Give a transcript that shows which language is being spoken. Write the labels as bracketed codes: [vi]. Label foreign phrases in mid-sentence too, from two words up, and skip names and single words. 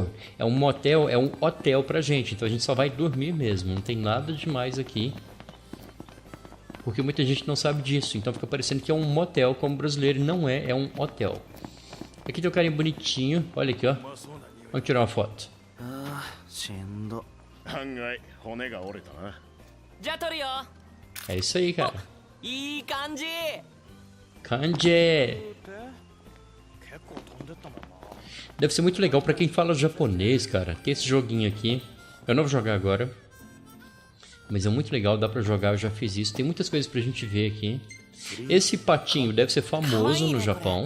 [pt] É um motel, é um hotel pra gente. Então a gente só vai dormir mesmo. Não tem nada demais aqui. Porque muita gente não sabe disso. Então fica parecendo que é um motel, como brasileiro não é. É um hotel. Aqui tem um carinha bonitinho. Olha aqui, ó. Vamos tirar uma foto. [ja] 案外骨が折れたな。じゃあ撮るよ [pt] É isso aí, cara. [ja] いい感じ [pt] Kanji! Deve ser muito legal pra quem fala japonês, cara. Tem esse joguinho aqui. Eu não vou jogar agora. Mas é muito legal, dá pra jogar, eu já fiz isso. Tem muitas coisas pra gente ver aqui. Esse patinho deve ser famoso no Japão.